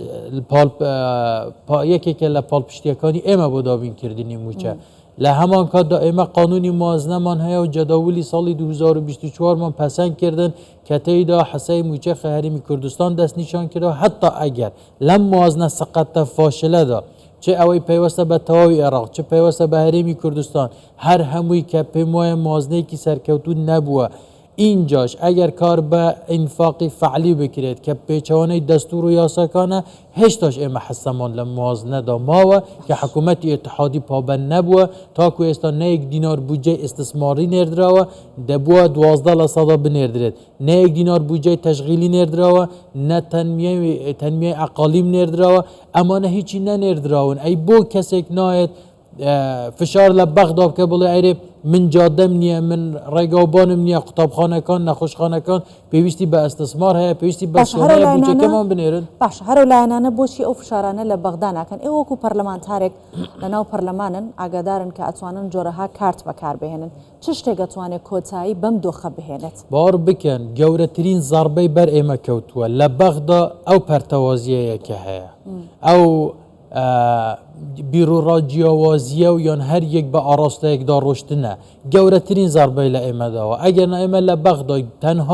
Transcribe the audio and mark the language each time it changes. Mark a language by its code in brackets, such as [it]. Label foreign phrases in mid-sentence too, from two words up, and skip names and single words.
[ckb] یەکێکە لە پاڵپشتیەکانی ئێمە بۆ دابینکردنی موچە لە هەمان کاتدا ئێمە قانونی موازنەمان هەیە و جەداولی ساڵی 2024مان پەسەند کردن کە تێیدا حەسەی موچە هەرێمی کوردستان دەست نیشان کردەوە حتا ئەگەر لەم موازنە سەقەتە فاشلەدا چه ئەوەی پەیوەستە بە تەواوی عێراق چه پەیوەستە بە هەرێمی کوردستان هەر هەمووی کە پێم وایە موازنەیەکی سەرکەوتون نەبووە اینجاش اگر کار به انفاقی فعلی بکرید که پیچوانه دستور و یاساکانه هشتاش اما حسمان لموازنه دا ماوه که حکومت اتحادی پابند نبوه تا که استا نه 1 دینار بودجه استثماری نردراوه دبوه 12 لصدا بنردرد نه 1 دینار بودجه تشغیلی نردراوه نه تنمیه اقالیم نردراوه اما نه هیچی نه نردراون ای بو کسی ناید فشار لبغداد که بله ایره من جادم نیه من رگابانم نیه قطابخانه کان نخوشخانه کان پیوستی به استثمار هیا پیوستی به سونه بوچه کمان بنیرن باش هر لایانانه بوشی او فشارانه لبغداد نکن ای وکو پارلمانتارێک لەناو پەرلەمانن ئاگادارن کە ئەتوانن جۆرەها کارت بەکار بهێنن چ شتێک ئەتوانێت کۆتایی بەم دۆخە بهێنێت باور بکەن گەورەترین زاربەی بەر ئێمە کەوتووە لە بەغدا ئەو پەرتەوازیەیەکە هەیە ئەو بیرۆڕا جیاوازیە و یان هەر یەک بە ئاراستەیەکدا ڕۆشتنە گەورەترین زاربەی لە ئێمەداوە ئەگەر ئێمە لە بەغدا تەنها